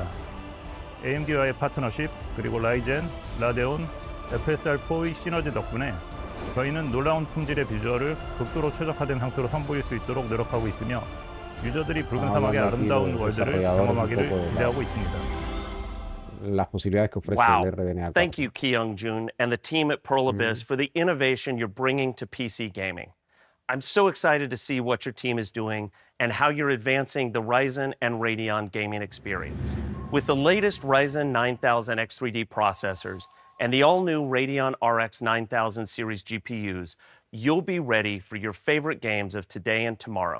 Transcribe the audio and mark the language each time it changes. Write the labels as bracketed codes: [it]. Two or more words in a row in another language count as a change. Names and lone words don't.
[ko] AMD와의 파트너십, 그리고 라이젠, 라데온, FSR4의 시너지 덕분에 저희는 놀라운 품질의 비주얼을 극도로 최적화된 상태로 선보일 수 있도록 노력하고 있으며 유저들이 붉은 사막의 아름다운 월드를 경험하기를 기대하고 있습니다. [es] las posibilidades que ofrece Wow. el RDNA 4. [en] Thank you, Kyung-Jun, and the team at Pearl Abyss for the innovation you're bringing to PC gaming. I'm so excited to see what your team is doing and how you're advancing the Ryzen and Radeon gaming experience. With the latest Ryzen 9000 X3D processors and the all-new Radeon RX 9000 series GPUs, you'll be ready for your favorite games of today and tomorrow.